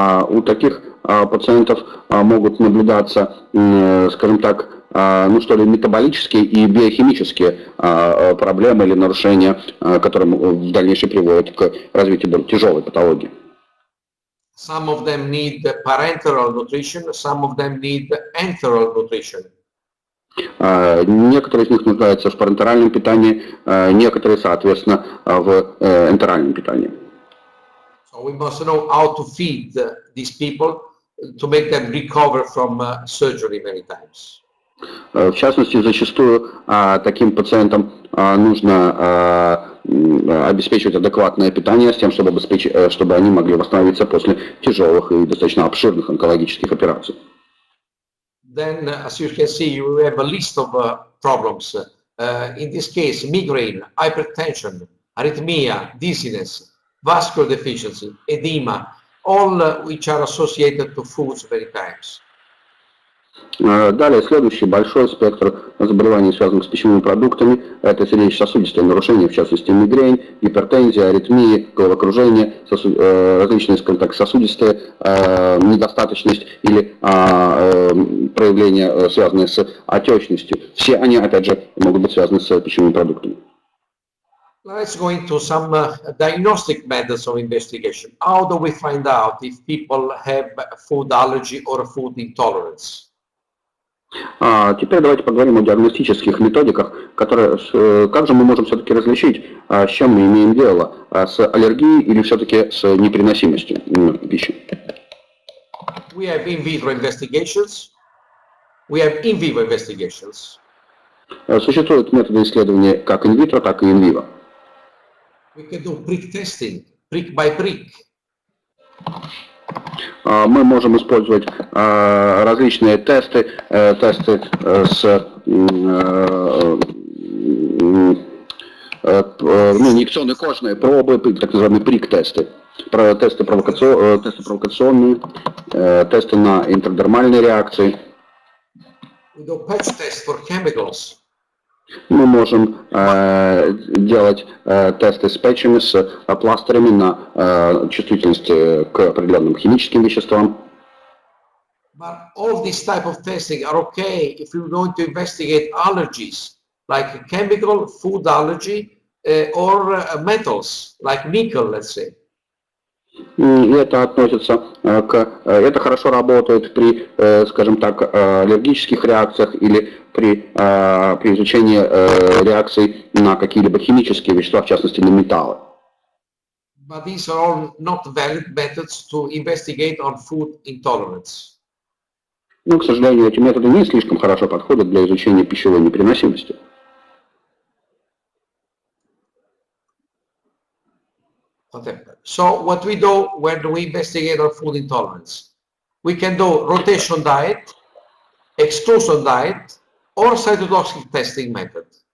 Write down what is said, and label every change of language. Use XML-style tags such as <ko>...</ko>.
<ru>У таких пациентов могут наблюдаться, скажем так, метаболические и биохимические проблемы или нарушения, которые в дальнейшем приводят к развитию более тяжелой патологии.</ru> <en>Some of them need parenteral nutrition, some of them need enteral nutrition.</en> <ru>Некоторые из них нуждаются в парентеральном питании, некоторые, соответственно, в энтеральном питании.</ru> <en>So we must know how to feed these people to make them recover from surgery many times.</en> <ru>В частности, зачастую таким пациентам нужно обеспечивать адекватное питание с тем, чтобы они могли восстановиться после тяжелых и достаточно обширных онкологических операций.</ru> <en>Then, as you can see, you have a list of problems. In this case, migraine, hypertension, arrhythmia, dizziness, vascular deficiency, edema, all which are associated to foods many times.</en> <ru>Далее, следующий большой спектр заболеваний, связанных с пищевыми продуктами, это сердечно-сосудистые нарушения, в частности мигрень, гипертензия, аритмии, головокружение, различные, скажем так, сосудистые недостаточность или проявления, связанные с отечностью. Все они, опять же, могут быть связаны с пищевыми продуктами.</ru> <en>Let's go into some diagnostic methods of investigation. How do we find out if people have food allergy or food intolerance?</en> <ru>Теперь давайте поговорим о диагностических методиках, как же мы можем все-таки различить, с чем мы имеем дело, с аллергией или все-таки с непереносимостью пищи.</ru> <en>We have in vitro investigations. We have in vivo investigations.</en> <ru>Существуют методы исследования как инвитро, так и инвиво.</ru> <en>We can do prick testing, prick by prick.</en> <ru>Мы можем использовать различные тесты, инъекционные кожные пробы, так называемые прик-тесты, тесты провокационные, тесты на интродермальные реакции.</ru> <en>We do patch tests for chemicals.</en> <ru>Мы можем делать тесты с патчами, с пластырями на чувствительность к определенным химическим веществам.</ru> <en>But all these type of testing are okay if you're going to investigate allergies, like chemical, food allergy, or metals, like nickel, let's say.</en> <ru>И это относится это хорошо работает при, скажем так, аллергических реакциях или при изучении реакций на какие-либо химические вещества, в частности на металлы.</ru> <en>But these are all not valid methods to investigate on food intolerance.</en> <ru>Но, к сожалению, эти методы не слишком хорошо подходят для изучения пищевой непереносимости.</ru> <en>Okay. So what we do when we investigate on food intolerance, we can do rotation diet, exclusion diet, or cytotoxic testing method.</en>